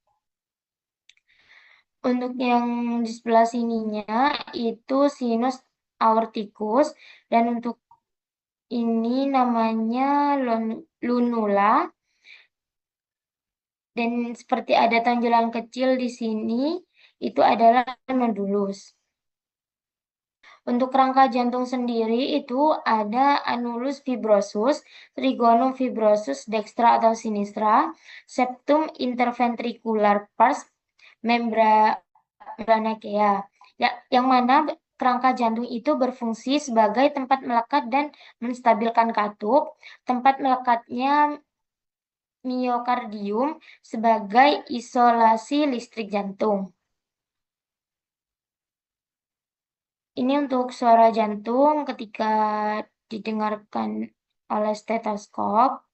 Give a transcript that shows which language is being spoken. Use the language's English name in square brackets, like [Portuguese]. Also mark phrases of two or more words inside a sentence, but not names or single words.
[Indonesian] Untuk yang di sebelah sininya itu [Latin] sinus aorticus, [Indonesian] dan untuk ini namanya lunula, dan seperti ada tonjolan kecil di sini itu adalah nodulus. Untuk rangka jantung sendiri itu ada [Latin] annulus fibrosus, trigonum fibrosus dextra [Indonesian] atau sinistra, [Latin] septum interventricular pars, membranakea. [Indonesian] Ya, yang mana kerangka jantung itu berfungsi sebagai tempat melekat dan menstabilkan katup, tempat melekatnya miokardium sebagai isolasi listrik jantung. Ini untuk suara jantung ketika didengarkan oleh stetoskop.